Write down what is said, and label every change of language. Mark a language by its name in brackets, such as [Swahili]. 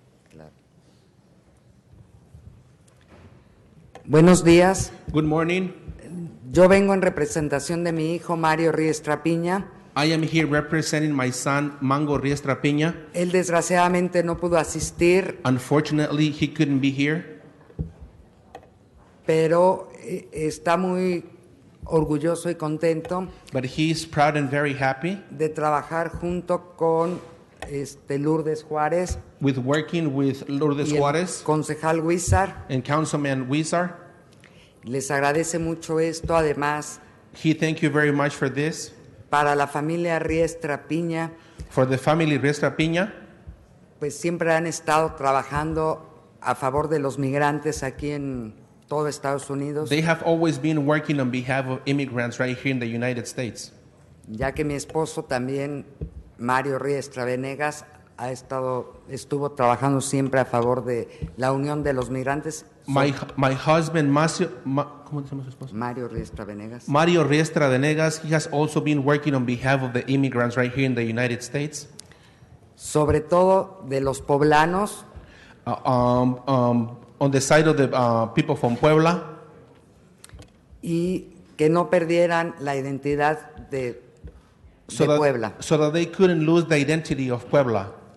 [Spanish] Claro. Buenos días. [English] Good morning. [Spanish] Yo vengo en representación de mi hijo, Mario Riestra Piña. [English] I am here representing my son, Mango Riestra Piña. [Spanish] Él desgraciadamente no pudo asistir. [English] Unfortunately, he couldn't be here. [Spanish] Pero está muy orgulloso y contento. [English] But he is proud and very happy. [Spanish] De trabajar junto con Lourdes Juárez. [English] With working with Lourdes Juárez. [Spanish] Concejal Huizar. [English] And Councilman Huizar. [Spanish] Les agradece mucho esto. Además. [English] He thank you very much for this. [Spanish] Para la familia Riestra Piña, [English] for the family Riestra Piña, [Spanish] pues siempre han estado trabajando a favor de los migrantes aquí en todo Estados Unidos. [English] They have always been working on behalf of immigrants right here in the United States. [Spanish] Ya que mi esposo también, Mario Riestra Venegas, estuvo trabajando siempre a favor de la unión de los migrantes. [English] My husband, [Spanish] ¿cómo se llama su esposo? Mario Riestra Venegas. [English] Mario Riestra Venegas, he has also been working on behalf of the immigrants right here in the United States. [Spanish] Sobre todo de los poblanos. [English] On the side of the people from Puebla. [Spanish] Y que no perdieran la identidad de Puebla. [English] So that they couldn't lose the identity of Puebla.